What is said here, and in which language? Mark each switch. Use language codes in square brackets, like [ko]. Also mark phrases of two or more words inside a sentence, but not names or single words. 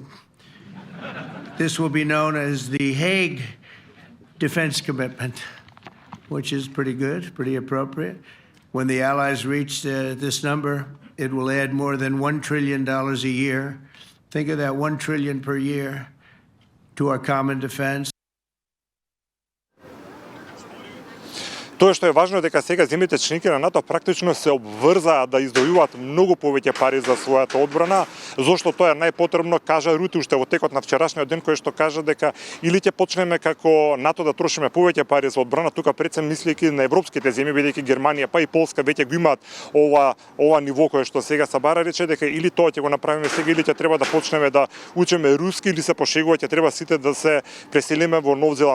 [en] This will be known as the Hague Defense Commitment, which is pretty good, pretty appropriate. When the allies reach this number, it will add more than $1 trillion a year. Think of that, $1 trillion per year to our common defense. [mk] Тоа што е важно е дека сега земјите членки на НАТО практично се обврзаа да издвојуваат многу повеќе пари за својата одбрана, зошто тоа е најпотребно, кажа Рути уште во текот на вчерашниот ден, кој што кажа дека или ќе почнеме како НАТО да трошиме повеќе пари за одбрана, тука пред се мислејќи на европските земји, бидејќи Германија па и Полска веќе го имаат ова ниво кое што сега се бара, рече дека или тоа ќе го направиме сега, или ќе треба да почнеме да учиме руски, или се пошегува ќе треба сите да се преселиме во Нов Зеланд.